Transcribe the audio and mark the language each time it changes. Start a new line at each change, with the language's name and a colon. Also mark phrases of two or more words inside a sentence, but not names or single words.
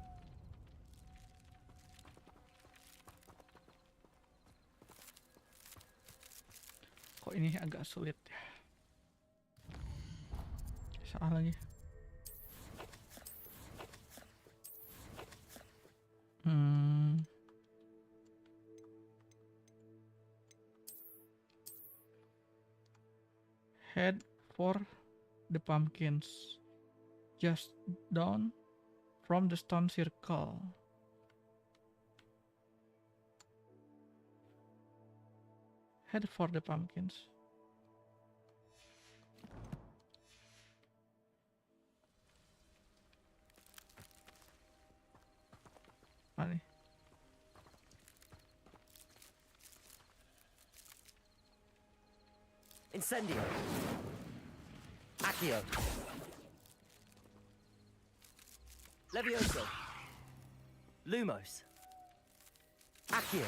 Indonesian: Kok ini agak sulit ya? Salah lagi.
English: Head for the pumpkins. Just down from the stone circle. Head for the pumpkins.
Indonesian: Mana nih?
Latin: Incendio. Accio. Levioso. Lumos. Accio.